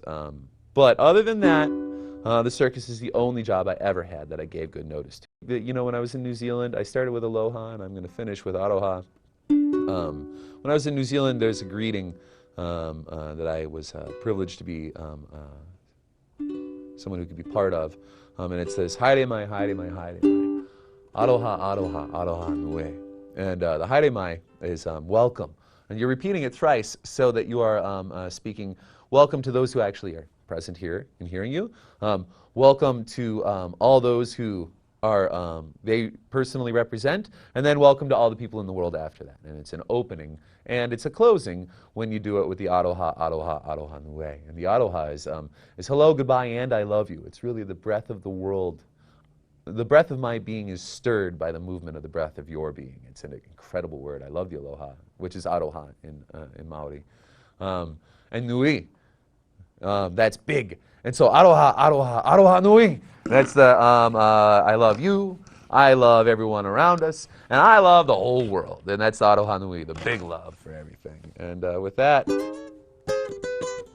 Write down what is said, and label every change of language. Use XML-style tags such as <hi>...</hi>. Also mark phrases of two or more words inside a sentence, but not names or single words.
<en>But other than that, the circus is the only job I ever had that I gave good notice to. You know, when I was in New Zealand, I started with Aloha, and I'm going to finish with Aroha. When I was in New Zealand, there's a greeting that I was privileged to be someone who could be part of, and it says,</en> <mi>"Haere mai, haere mai, haere mai, aroha, aroha, aroha nue."</mi> <en>And the</en> <mi>haere mai</mi> <en>is welcome. And you're repeating it thrice so that you are speaking welcome to those who actually are present here and hearing you. Welcome to all those who are they personally represent, and then welcome to all the people in the world after that. And it's an opening and it's a closing when you do it with the</en> <mi>aroha, aroha, aroha nue.</mi> <en>And the aroha is hello, goodbye, and I love you. It's really the breath of the world. The breath of my being is stirred by the movement of the breath of your being. It's an incredible word. I love the aloha, which is aroha in Maori. And nui, that's big. And so</en> <mi>aroha, aroha, aroha nui.</mi> <en>That's the I love you, I love everyone around us, and I love the whole world. And that's the</en> <mi>aroha nui,</mi> <en>the big love for everything. And with that.</en>